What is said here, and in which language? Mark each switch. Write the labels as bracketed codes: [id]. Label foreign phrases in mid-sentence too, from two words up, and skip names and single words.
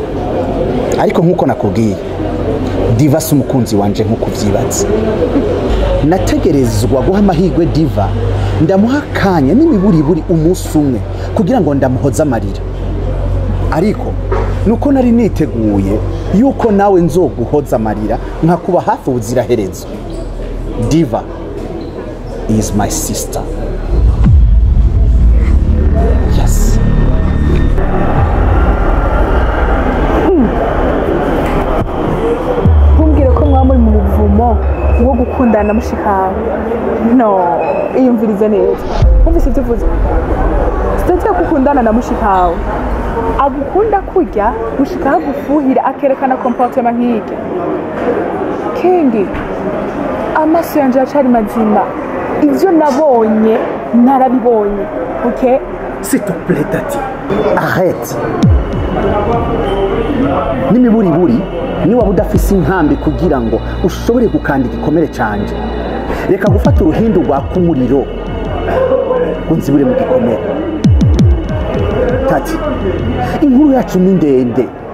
[rn] Ariko nk'uko nakubwiye, Diva si umukunzi wanje nk'uko vyibaza. nategerezwa guha amahirwe Diva ndamuha akanya n'imiburiburi umunsi umwe kugira ngo ndamuhoze amarira ariko nuko nari niteguye yuko nawe nzoguhoza amarira nkakuba hafi ubuziraherezo. [en] Diva is my sister. Yes. [rn] Ntumbwire ko mwamuri mu buvumo wo gukundana na mushikawe. No, iyumvirize neza. Umvise ibyo uvuze. Sitatiya gukundana na mushikawe. Agukunda kurya mushikawe gufuhira akerekana comportement nk'iki. Kingi amaso yanje yacari mazima. Ivyo nabonye narabibonye. Okay? [fr] S'il te plaît Taty, arrête. [rn] N'imiburiburi ni waba udafise inkambi kugira ngo ushobore gukanda igikomere canje. Reka gufata uruhindu rwa kumuriro unzibure mu gikomere. Taty, inkuru yacu ni ndende.